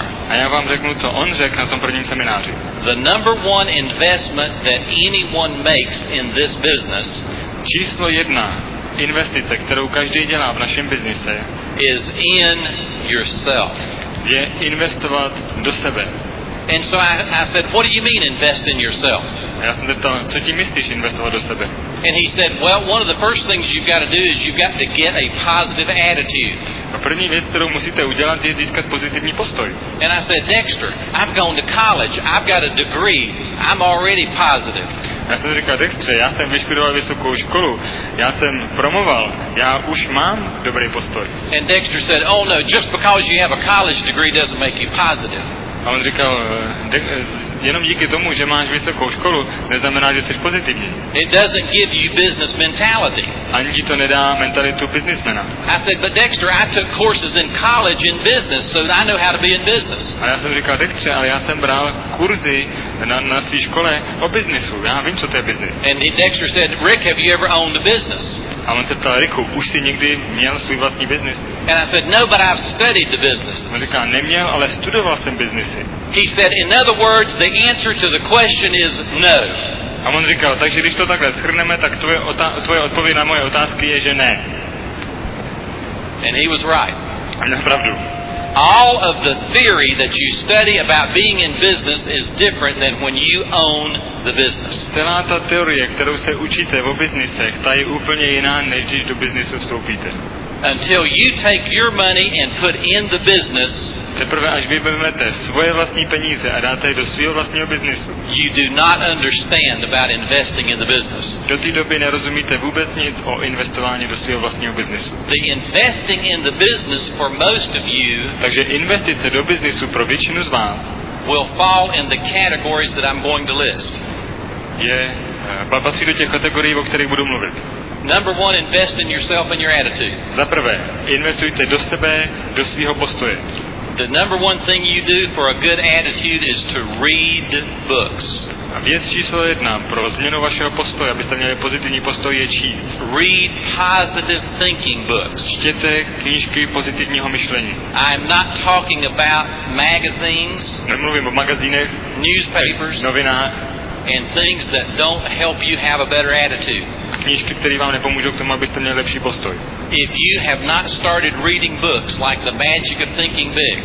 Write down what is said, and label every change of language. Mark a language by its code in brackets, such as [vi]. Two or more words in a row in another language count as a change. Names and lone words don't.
[cs] A já vám řeknu, co on řekl na tom prvním semináři. [en] The number one investment that anyone makes in this business [cs] Číslo 1 investice, kterou každý dělá v našem biznise, [en] is in yourself. [cs] Je investovat do sebe. [en] And so I said, what do you mean invest in yourself? [cs] A já jsem se ptal, co tím myslíš investovat do sebe? [en] And he said, well, one of the first things you've got to do is you've got to get a positive attitude. [cs] A první věc, kterou musíte udělat, je získat pozitivní postoj. [en] And I said, Dexter, I've gone to college, I've got a degree, I'm already positive. [cs] Já jsem říkal, Dextre, já jsem vyštudoval vysokou školu, já jsem promoval, já už mám dobrý postoj. [en] And Dexter said, oh no, just because you have a college degree doesn't make you positive. [cs] A on říkal, jenom díky tomu, že máš vysokou školu, neznamená, že jsi pozitivní. [en] It doesn't give you business mentality. [cs] Ani ti to nedá mentalitu businessmana. [en] I said, but Dexter, I took courses in college in business, so I know how to be in business. [cs] A já jsem říkal, Dextre, ale já jsem bral kurzy na své škole o biznisu. Já vím, co to je biznis. [en] And Dexter said, Rick, have you ever owned a business? [cs] A on se ptal, Riku, už jsi někdy měl svůj vlastní biznis? [en] And I said, no, but I've studied the business. [cs] On říká, neměl, ale studoval jsem biznisy. [en] He said, in other words, the answer to the question is no. [cs] A on říkal, takže když to takhle shrneme, tak tvoje odpověď na moje otázky je, že ne. [en] And he was right. [cs] A měl pravdu. [en] All of the theory that you study about being in business is different than when you own the business. [cs] Celá ta teorie, kterou se učíte o biznisech, ta je úplně jiná, než když do biznisu vstoupíte. [en] Until you take your money and put in the business, [cs] teprve až vy vezmete svoje vlastní peníze a dáte je do svého vlastního biznisu, [en] you do not understand about investing in the business. [cs] Do té doby nerozumíte vůbec nic o investování do svého vlastního biznisu. [en] The investing in the business for most of you, [cs] takže investice do biznisu pro většinu z vás, [en] will fall in the categories that I'm going to list. [cs] Patří do těch kategorií, o kterých budu mluvit. [en] Number one, invest in yourself and your attitude. [cs] Za prvé, investujte do sebe, do svého postoje. [en] The number one thing you do for a good attitude is to read books. [cs] A věc číslo 1 pro změnu vašeho postoje, abyste měli pozitivní postoj, je číst. [en] Read positive thinking books. [cs] Čtěte knížky pozitivního myšlení. [en] I'm not talking about magazines. [cs] Nemluvím o magazínech, [en] newspapers, [cs] novinách, [en] and things that don't help you have a better attitude. [cs] Knížky, které vám nepomůžou k tomu, abyste měli lepší postoj. [en] If you have not started reading books like The Magic of Thinking Big,